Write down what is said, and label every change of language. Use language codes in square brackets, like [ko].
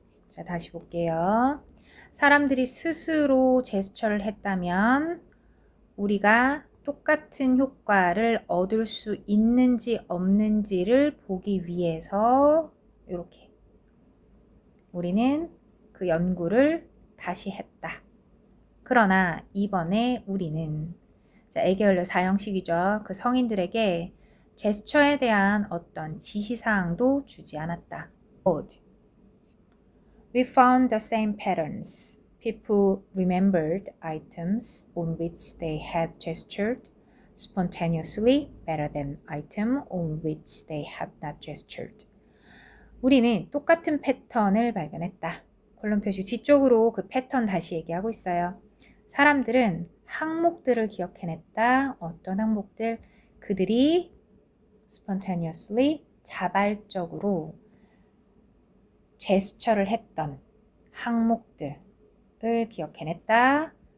[ko] 자, 다시 볼게요. 사람들이 스스로 제스처를 했다면 우리가 똑같은 효과를 얻을 수 있는지 없는지를 보기 위해서 이렇게 우리는 그 연구를 다시 했다. 그러나 이번에 우리는 자, 애기 원료 사형식이죠. 그 성인들에게 제스처에 대한 어떤 지시사항도 주지 않았다. [en] We found the same patterns. People remembered items on which they had gestured spontaneously better than item on which they had not gestured. [ko] 우리는 똑같은 패턴을 발견했다. 콜론 표시 뒤쪽으로 그 패턴 다시 얘기하고 있어요. 사람들은 항목들을 기억해냈다. 어떤 항목들? 그들이 spontaneously 자발적으로 제스처를 했던 항목들을 기억해냈다.